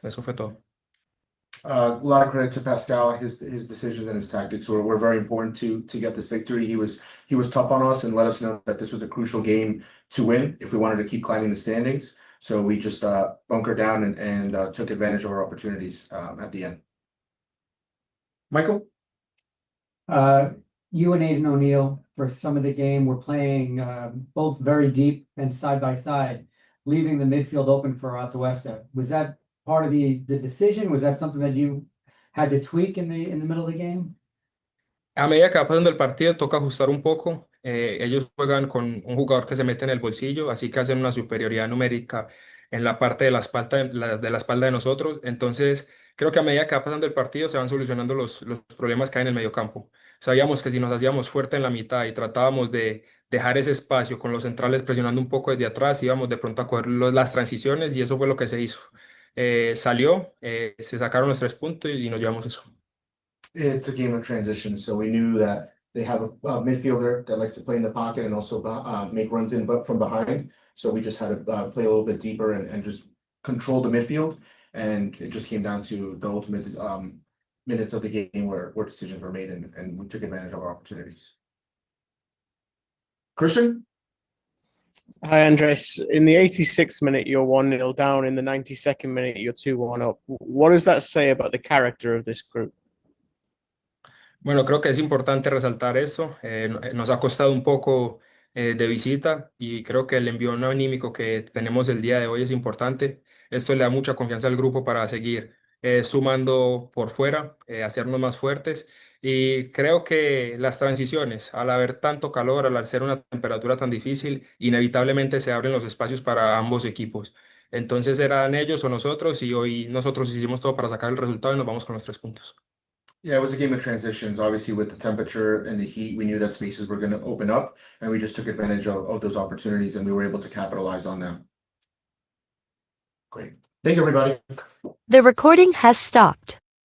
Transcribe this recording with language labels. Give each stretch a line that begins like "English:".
Spanish: Eso fue todo.
English: A lot of credit to Pascal. His decisions and his tactics were very important to get this victory. He was tough on us and let us know that this was a crucial game to win if we wanted to keep climbing the standings. So we just bunkered down and took advantage of our opportunities at the end. Michael? You and Aiden O'Neill, for some of the game, were playing both very deep and side by side, leaving the midfield open for Atuesta. Was that part of the decision? Was that something that you had to tweak in the middle of the game?
Spanish: A medida que va pasando el partido, toca ajustar un poco. Ellos juegan con un jugador que se mete en el bolsillo, así que hacen una superioridad numérica en la parte de de la espalda de nosotros. Entonces, creo que a medida que va pasando el partido, se van solucionando los problemas que hay en el mediocampo. Sabíamos que si nos hacíamos fuerte en la mitad y tratábamos de dejar ese espacio con los centrales presionando un poco desde atrás, íbamos de pronto a coger las transiciones y eso fue lo que se hizo. Salió, se sacaron los 3 puntos y nos llevamos eso.
English: It's a game of transition, so we knew that they have a midfielder that likes to play in the pocket and also make runs in but from behind. So we just had to play a little bit deeper and just control the midfield. And it just came down to the ultimate minutes of the game where decisions were made and we took advantage of our opportunities. Christian? Hi, Andres. In the 86th minute, you're 1-0 down. In the 92nd minute, you're 2-1 up. What does that say about the character of this group?
Spanish: Bueno, creo que es importante resaltar eso. Nos ha costado un poco de visita y creo que el envío anímico que tenemos el día de hoy es importante. Esto le da mucha confianza al grupo para seguir sumando por fuera, hacernos más fuertes. Y creo que las transiciones, al haber tanto calor, al ser una temperatura tan difícil, inevitablemente se abren los espacios para ambos equipos. Entonces eran ellos o nosotros y hoy nosotros hicimos todo para sacar el resultado y nos vamos con los 3 puntos.
English: Yeah, it was a game of transitions. Obviously, with the temperature and the heat, we knew that spaces were going to open up, and we just took advantage of those opportunities, and we were able to capitalize on them. Great. Thank you, everybody. The recording has stopped.